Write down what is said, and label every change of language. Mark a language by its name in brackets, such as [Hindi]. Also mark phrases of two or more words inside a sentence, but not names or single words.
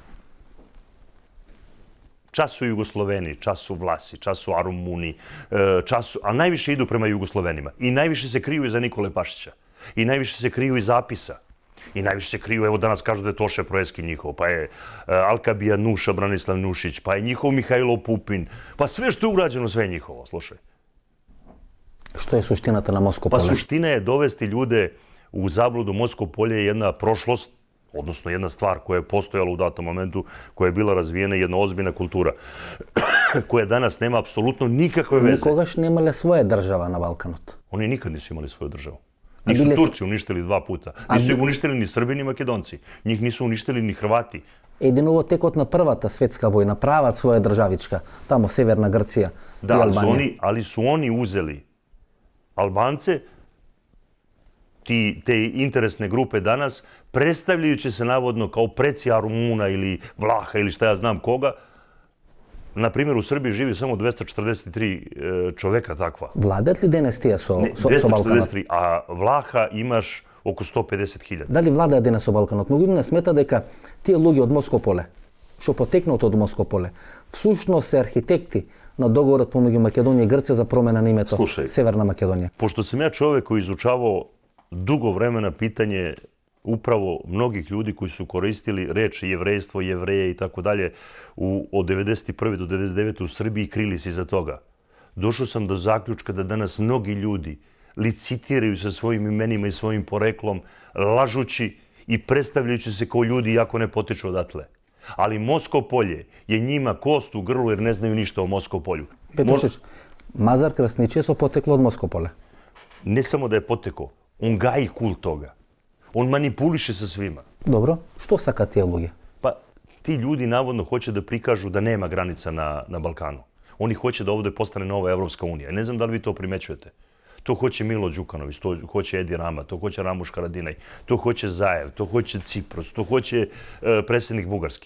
[Serbian] Čas su Jugosloveni, čas su Vlasi, čas su Arumuni, a najviše idu prema Jugoslovenima. I najviše se kriju iza Nikole Pašića. I najviše se kriju iza Apisa. I najviše se kriju, evo danas kažu da je Toše Proeski njihov, pa je Alkabija Nuša, Branislav Nušić, pa je njihov Mihajlo Pupin. Pa sve što je urađeno, sve je njihovo, slušaj. [Macedonian] Што е суштината на [Serbian] Pa [Macedonian] Москополе? [Serbian] suština je dovesti ljude u zabludu. Moskopolje je jedna prošlost, odnosno jedna stvar koja je postojala u datom momentu, koja je bila razvijena, jedna ozbiljna kultura, koja danas nema apsolutno nikakve veze. [Macedonian] Никогаш немале своја држава на Балканот. [Serbian] Oni nikad nisu imali svoju državu. Njih su bile- Turci uništili 2 puta. Nisu ih uništili ni Srbi ni Makedonci. Njih nisu uništili ni Hrvati. [Macedonian] Едино во текот на првата светска војна прават своја државичка, тамо Северна Грција и [Serbian] Da, [Macedonian] Албанија. [Serbian] ali su oni uzeli Albance, te interesne grupe danas, predstavljajući se navodno kao preci Arumuna ili Vlaha ili šta ja znam koga. Na primjer, u Srbiji živi samo 243 čoveka takva. [Macedonian] Владеат ли денес тие со Балканот? [Serbian] 243, a Vlaha imaš oko 150.000. [Macedonian] Дали владеат денес со Балканот? Многумина смета дека тие луѓе од Москополе, што потекнат од Москополе, всушност се архитекти на договорот помеѓу Македонија и Грција за промена на името Слушај. Северна Македонија. [Serbian] Pošto sam ja čovjek koji izučavao dugo vremena pitanje upravo mnogih ljudi koji su koristili reč jevrejstvo, jevreje i tako dalje od 91. do 99. u Srbiji, krili se iza toga. Došao sam do zaključka da danas mnogi ljudi licitiraju sa svojim imenima i svojim poreklom, lažući i predstavljajući se kao ljudi iako ne potiču odatle. Ali Moskopolje je njima kost u grlu jer ne znaju ništa o Moskopolju. [Macedonian] Петрушич, Мазар Красничи е со потекло од Москополе. [Serbian] Ne samo da je potekao, on gaji kult toga. On manipuliše sa svima. [Macedonian] Добро, што сакаат тие луѓе? [Serbian] Pa ti ljudi navodno hoće da prikažu da nema granica na Balkanu. Oni hoće da ovdje postane nova Evropska unija. Ne znam da li vi to primećujete. To hoće Milo Đukanović, to hoće Edi Rama, to hoće Ramuš Haradinaj, to hoće Zajev, to hoće Cipros, to hoće predsjednik Bugarske.